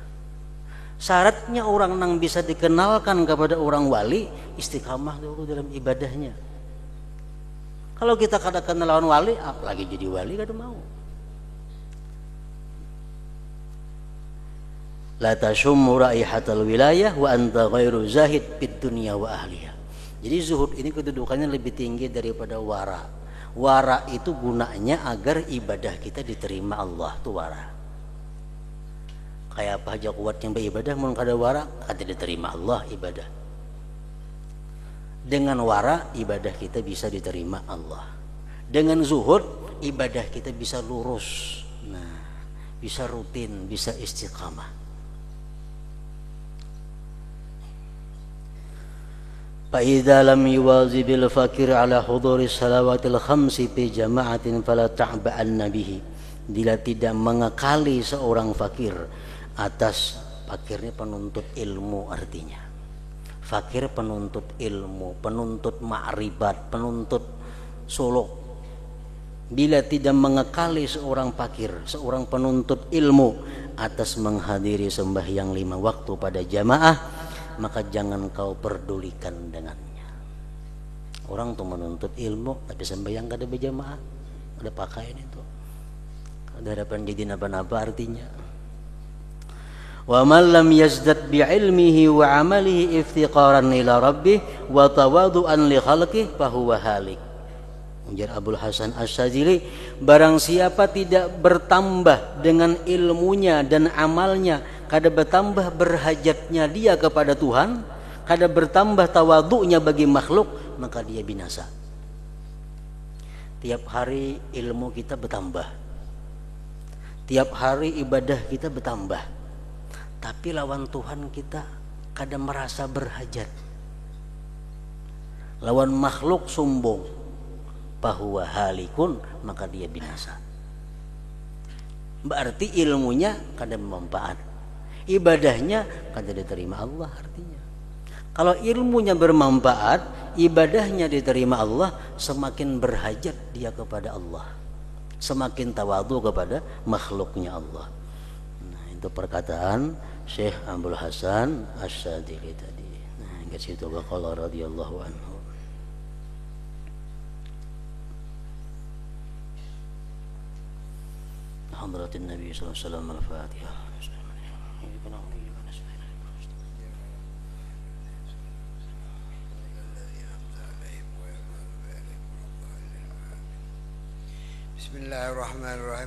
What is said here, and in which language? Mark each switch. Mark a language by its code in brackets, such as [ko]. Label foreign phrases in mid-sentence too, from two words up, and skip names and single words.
[id] Syaratnya orang yang bisa dikenalkan kepada orang wali, istiqamah dulu dalam ibadahnya. [bjn] Kalau kita kada kenal lawan wali, apalagi jadi wali kada mau. [ar] لا تشم رائحة الولاية وأنت غير زاهد في الدنيا وأهلها. [id] Jadi zuhud ini kedudukannya lebih tinggi daripada wara. Wara itu gunanya agar ibadah kita diterima Allah, tu wara. [bjn] Kayak apa aja kuat yang beribadah mun kada wara, kada diterima Allah ibadah. [id] Dengan wara ibadah kita bisa diterima Allah. Dengan zuhud ibadah kita bisa lurus. Nah, bisa rutin, bisa istiqamah. [ar] فإذا لم يواظب الفقير على حضور الصلوات الخمس في جماعة فلا تعبأن به. [id] Bila tidak mengekali seorang fakir atas, fakirnya penuntut ilmu artinya. Fakir penuntut ilmu, penuntut ma'ribat, penuntut suluk. Bila tidak mengekali seorang fakir, seorang penuntut ilmu atas menghadiri sembahyang 5 waktu pada jamaah, maka jangan kau perdulikan dengannya. [bjn] Orang tuh menuntut ilmu tapi sembahyang kada berjamaah, ada pakaian itu, ada harapan jadi napa-napa artinya. [ar] ومن لم يزدد بعلمه وعمله افتقارا إلى ربه وتواضعا لخلقه فهو هالك. [id] Ujar Abul Hasan Asy-Syadzili, barang siapa tidak bertambah dengan ilmunya dan amalnya, kada bertambah berhajatnya dia kepada Tuhan, kada bertambah tawadhu'nya bagi makhluk, maka dia binasa. [bjn] Tiap hari ilmu kita bertambah, tiap hari ibadah kita bertambah, tapi lawan Tuhan kita kada merasa berhajat. [id] Lawan makhluk sombong, bahwa halikun, maka dia binasa. [bjn] Berarti ilmunya kada bermanfaat, ibadahnya kada diterima Allah artinya. [id] Kalau ilmunya bermanfaat, ibadahnya diterima Allah, semakin berhajat dia kepada Allah, semakin tawadhu kepada makhluknya Allah. Nah, itu perkataan Syekh Abul Hasan Asy-Syadzili tadi. Nah, ke situ [ar] قال رضي الله عنه. حضرة النبي صلى الله عليه وسلم الفاتحة. بسم الله الرحمن الرحيم.